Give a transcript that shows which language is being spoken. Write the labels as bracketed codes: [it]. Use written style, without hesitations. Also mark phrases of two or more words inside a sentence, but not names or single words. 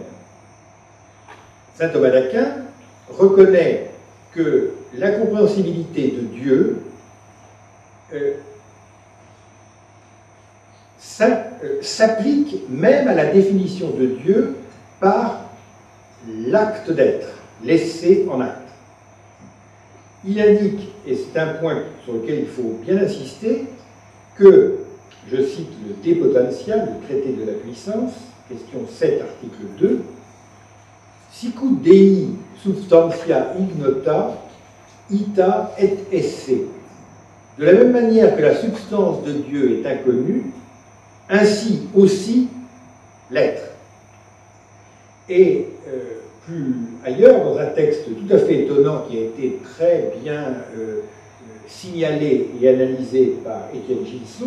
[fr] Saint Thomas d'Aquin reconnaît que l'incompréhensibilité de Dieu s'applique même à la définition de Dieu par l'acte d'être, l'essai en acte. Il indique, et c'est un point sur lequel il faut bien insister, que, je cite le De Potentia, le traité de la puissance, question 7, article 2, [la] Sicut Dei substantia ignota, ita et esse. [fr] De la même manière que la substance de Dieu est inconnue, ainsi aussi l'être. Et plus ailleurs, dans un texte tout à fait étonnant qui a été très bien signalé et analysé par Étienne Gilson,